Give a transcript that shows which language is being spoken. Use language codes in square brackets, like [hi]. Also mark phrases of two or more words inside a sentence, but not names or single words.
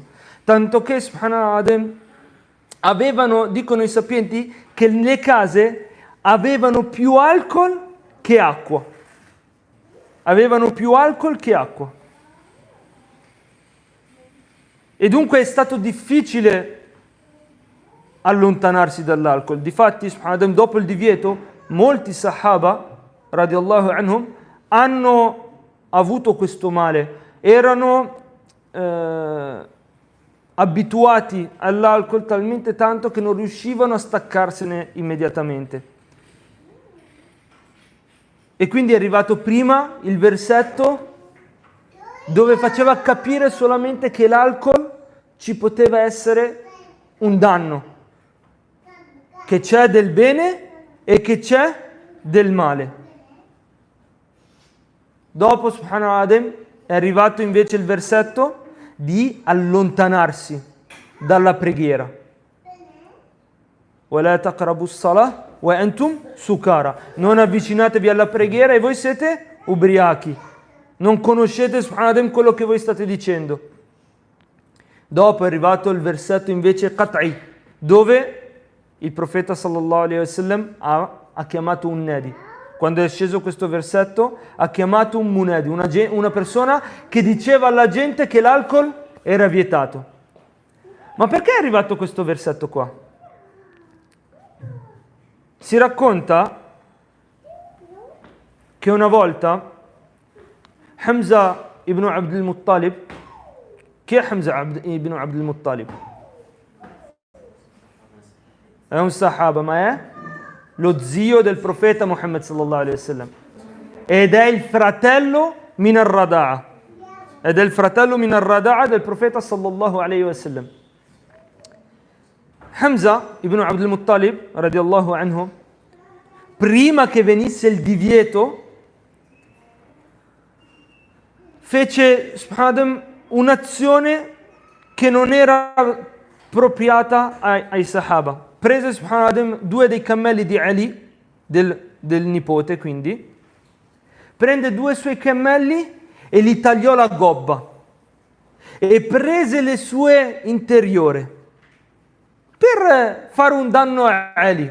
[it] Tanto che, subhanallah, dicono i sapienti, che le case avevano più alcol che acqua. Avevano più alcol che acqua. E dunque è stato difficile allontanarsi dall'alcol. Difatti, subhanallah, dopo il divieto, molti sahaba, [ar] رضي الله عنهم, [it] hanno avuto questo male. Erano abituati all'alcol talmente tanto che non riuscivano a staccarsene immediatamente. E quindi è arrivato prima il versetto dove faceva capire solamente che l'alcol ci poteva essere un danno, che c'è del bene e che c'è del male. Dopo, subhanallah, è arrivato invece il versetto di allontanarsi dalla preghiera. [ar] وَلَا تَقْرَبُوا الصَّلَاةَ وَأَنْتُمْ سُكَارَى. [it] Non avvicinatevi alla preghiera e voi siete ubriachi. Non conoscete, subhanallah, quello che voi state dicendo. Dopo è arrivato il versetto invece qat'i, dove il profeta [ar] صلى الله عليه وسلم [it] ha chiamato un nadi. Quando è sceso questo versetto, ha chiamato un munadi, una persona che diceva alla gente che l'alcol era vietato. Ma perché è arrivato questo versetto qua? Si racconta che una volta Hamza ibn Abd al-Muttalib, chi è Hamza ibn Abd al-Muttalib? È un sahaba, ma è lo zio del profeta Muhammad [ar] صلى الله عليه وسلم [it] ed è il fratello [ar] من الرضاعة [it] del profeta [ar] صلى الله عليه وسلم. [it] Hamza ibn Abd al-Muttalib, [ar] رضي الله عنه, [it] prima che venisse il divieto, fece subhanallah, un'azione che non era appropriata ai Sahaba. Prese subhanallah, 2 dei cammelli di Ali, del nipote quindi, prende 2 suoi cammelli e li tagliò la gobba e prese le sue interiore per fare un danno a Ali.